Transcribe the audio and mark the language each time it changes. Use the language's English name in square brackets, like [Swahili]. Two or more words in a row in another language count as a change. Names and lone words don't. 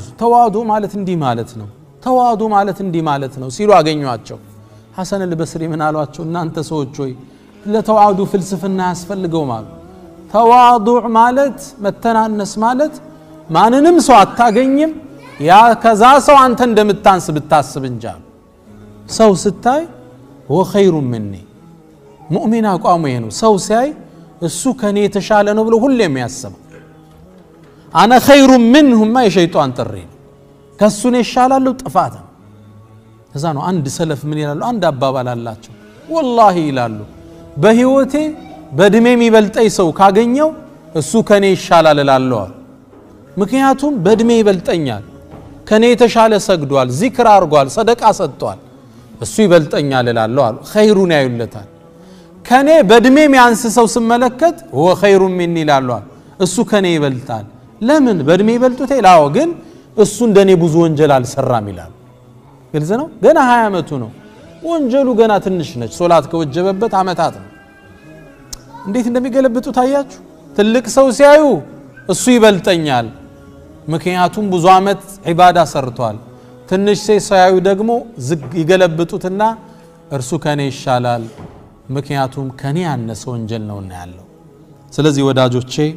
[Amharic] ተዋዱዕ ማለት እንዲህ ማለት ነው ተዋዱዕ ማለት እንዲህ ማለት ነው ሲሉ አገኙአቸው ሐሰን አልበስሪ ምን አሏቸው እናንተ ሰዎች ሆይ ለተዋዱዕ ፍልስፍና ያስፈልገው ማለት ተዋዱዕ ማለት መተናነስ ማለት ማንንም ሰው አታገኝም ያ ከዛ ሰው አንተ እንደምታንስ ብታስብ እንጂ ሰው ስታይ [Arabic] هو خير مني [Amharic] ሙእሚን አቋሙ ይሄ ነው ሰው ሲያይ እሱ ከኔ የተሻለ ነው ብሎ ሁሌም ያስባል [Arabic] انا خير منهم ما [Amharic] የሸይጣን ጥሪ ከሱ ነው ይሻላል ጥፋት ከዛ ነው አንድ ሰለፍ ምን ይላሉ አንድ አባባል አላቸው والله ይላሉ በህይወቴ በእድሜ የሚበልጠኝ ሰው ካገኘው እሱ ከኔ ይሻላል እላለሁ ምክንያቱም በእድሜ ይበልጠኛል ከኔ የተሻለ ሰግዷል ዚክር አርጓል ሰደቃ ሰጥቷል እሱ ይበልጠኛል እላለሁ አሉ ኸይሩን ያዩለታል ከኔ በእድሜ የሚያንስ ሰው ስመለከት [Arabic] هو خير مني [Amharic] ይላሉ እሱ ከኔ ይበልጣል ለምን በእድሜ ይበልጡት ይላው ግን እሱ እንደኔ ብዙ ወንጀል አልሰራም ይላል ግልጽ ነው ገና 20 አመቱ ነው ወንጀሉ ገና ትንሽ ነች ሶላት ከወጀበበት አመታት ነው እንዴት እንደሚገለብጡ ታያችሁ ትልቅ ሰው ሲያዩ እሱ ይበልጠኛል ምክንያቱም ብዙ አመት ዒባዳ ሰርቷል ትንሽ ሲያዩ ደግሞ ይገለብጡትና እርሱ ከኔ ይሻላል ምክንያቱም ከኔ ያነሰ ወንጀል ነውና ያለው ስለዚህ ወዳጆቼ